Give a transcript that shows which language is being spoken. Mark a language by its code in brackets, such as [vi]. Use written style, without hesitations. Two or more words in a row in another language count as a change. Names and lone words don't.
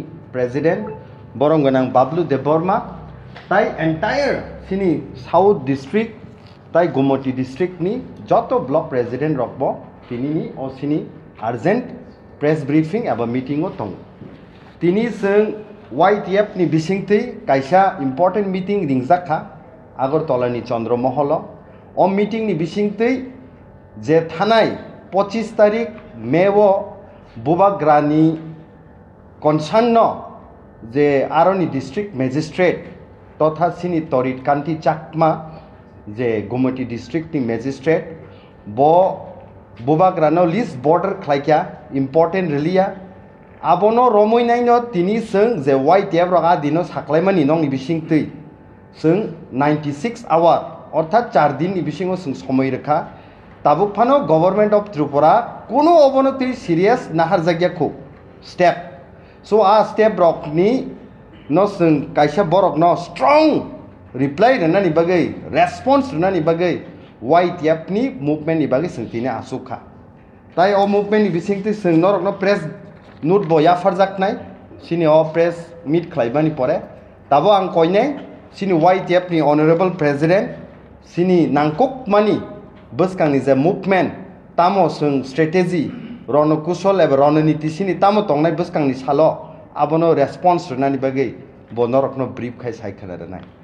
[trp] president borom ganang Bablu Debbarma tai entire sini south district tai Gomoti district ni joto block president rokbo tini ni o sini [en] urgent press briefing [trp] aba meeting o tong tini sung YTF ni bisingti kaisa [en] important meeting [trp] ringjakha Agartala ni Chandramoholo o meeting ni bisingti je thanai 25 tarik mewo bubagrani concern যে আরনি [en] district magistrate [trp] তথা সিনি তরিত কান্তি চাকমা যে গুমটি ডিস্ট্রিক্ট নি ম্যাজিস্ট্রেট ব বুবাগ্রানো লিস্ট বর্ডার খাইকা ইম্পর্টেন্ট রিলিয়া আবনো রমইনাইনো তিনি সং যে YTF রগা দিনো সাকলাইমানি নং নি বিসিংতৈ সং 96 আওয়ার অর্থাৎ 4 দিন নি বিসিংও সং [bn] সময় রেখা [trp] তাবুক ফানো [en] government of Tripura [trp] কোনো অবনতি সিরিয়াস নাহার জায়গাখো স্টেপ So step rock ni no sung kaisa borok no strong reply nani bagai response nani bagai YTF ni movement ni bagai sung tine asuka tai o movement ni bisingti sung norok no [en] press note [trp] boya farjak nai sini o [en] press meet [trp] khlaibani pore tabo ang koine sini YTF ni [en] honorable president [trp] sini nangkok mani buskang ni je movement tamo sung strategy rono kusol eba rono niti sini tamo tongnai buskang ni salo abono response nani bagai bonorok no brief khai sai khana nai